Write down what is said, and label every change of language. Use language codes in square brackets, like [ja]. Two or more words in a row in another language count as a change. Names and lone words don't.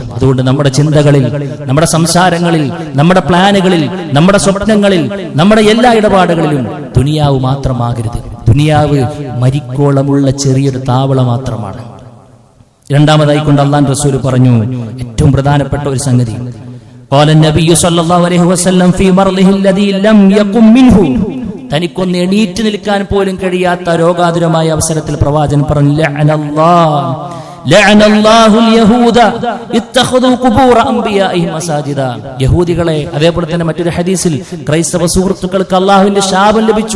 [ml] അതുകൊണ്ട് നമ്മുടെ ചിന്തകളിൽ, നമ്മുടെ സംസാരങ്ങളിൽ, നമ്മുടെ പ്ലാനുകളിൽ, നമ്മുടെ സ്വപ്നങ്ങളിൽ, നമ്മുടെ എല്ലാ ഇടപാടുകളിലും ദുനിയാവ് മാത്രമാകരുത്. ദുനിയാവ് മരിക്കോളമുള്ള ചെറിയൊരു താവള മാത്രമാണ്. രണ്ടാമതായി കൊണ്ട് അല്ലാഹുവിന്റെ റസൂൽ പറഞ്ഞു ഏറ്റവും പ്രധാനപ്പെട്ട ഒരു സംഗതി. [ar] قال النبي صلى الله عليه وسلم في مرضه الذي لم يقم منه, [ml] തനിക്കൊന്ന് എണീറ്റ് നിൽക്കാൻ പോലും കഴിയാത്ത രോഗാതുരമായ അവസരത്തിൽ പ്രവാചകൻ പറഞ്ഞു, യഹൂദികളെ, അതേപോലെ തന്നെ മറ്റൊരു ഹദീസിൽ ക്രൈസ്തവ സുഹൃത്തുക്കൾക്ക് അള്ളാഹുവിന്റെ ശാപം ലഭിച്ചു.